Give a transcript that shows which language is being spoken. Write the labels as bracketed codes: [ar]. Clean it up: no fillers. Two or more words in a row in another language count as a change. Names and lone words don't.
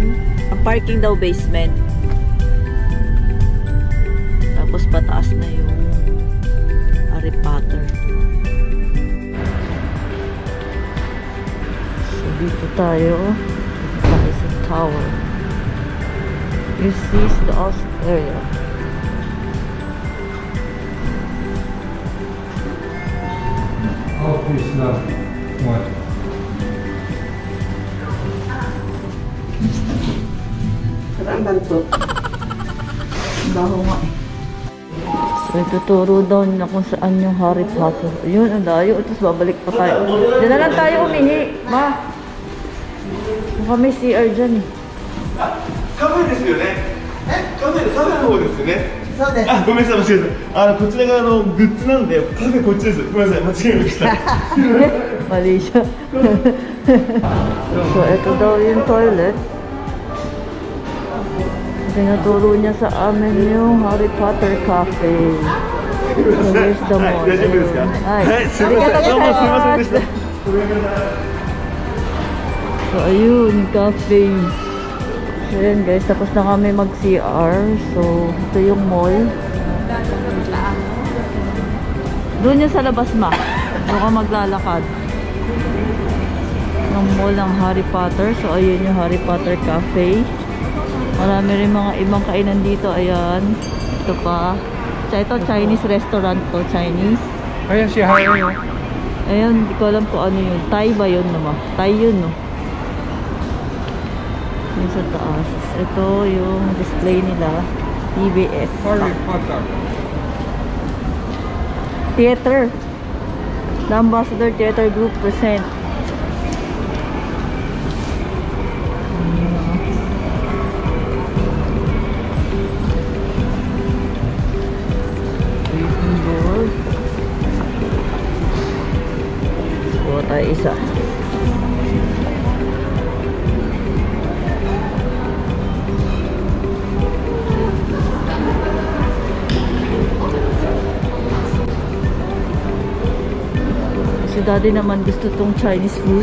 [tl] Ang parking daw basement. Tapos pataas na yung Harry Potter. Dito tayo sa tower. [en] This is the house area. Oh, please, no. What? [tl] Saan ba ito? Baho nga eh. So, ituturo daw na kung saan yung Harry Potter. Yun, ang layo. Tapos babalik pa tayo. Diyan na lang tayo umihi. Ma! May CR dyan eh. [ja] カフェですよね。カフェの方ですよね。そうです。あ、ごめんなさい、間違えた。こちらがグッズなんで、カフェこっちです。ごめんなさい、間違えました。 [tl] Mali siya. So, ito daw yung toilet. Tinuturo niya sa amin yung Harry Potter Cafe. [en] So, here's the mall. [ja] 大丈夫ですか。はい、すみません。どうもすみませんでした。ごめんなさい。 [tl] So, ayun, cafe. So, ayan guys, tapos na kami mag-CR. So, ito yung mall. Doon yung sa labas, ma. Doon ka maglalakad. Ng mall ng Harry Potter. So, ayun yung Harry Potter Cafe. Marami rin mga ibang kainan dito. Ayan. Ito pa. Ito, [en] Chinese restaurant [tl] to. Chinese. Ayan si Harry. Ayan, hindi ko alam kung ano yun. Thai ba yun naman? Thai yun, no? Yung sa taas. Ito yung display nila. TBS. Harry Potter. Theater. [en] The Ambassador Theater Group present. [tl] Board. Kuha tayo isa. Si daddy naman gusto tong [en] Chinese food.